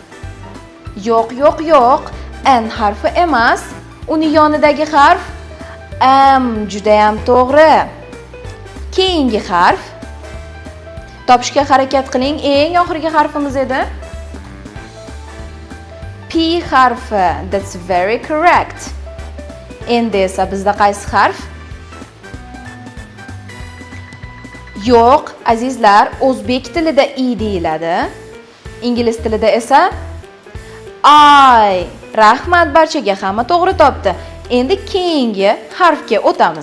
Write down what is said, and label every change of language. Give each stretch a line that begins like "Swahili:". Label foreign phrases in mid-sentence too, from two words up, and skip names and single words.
Uzbek: Yo'q. N harfi emas. Uni yonidagi harf M. Juda ham to'g'ri. Keyingi harf. Topishga harakat qiling. Eng oxirgi harfimiz edi. P harfi.
English: That's very correct.
Uzbek: Endi esa bizda qaysi harf? Yo'q, azizlar, o'zbek tilida I deyiladi. Ingliz tilida esa I. Rahmat barchaga, hamma to'g'ri topdi. Endi keyingi harfga o'tamiz.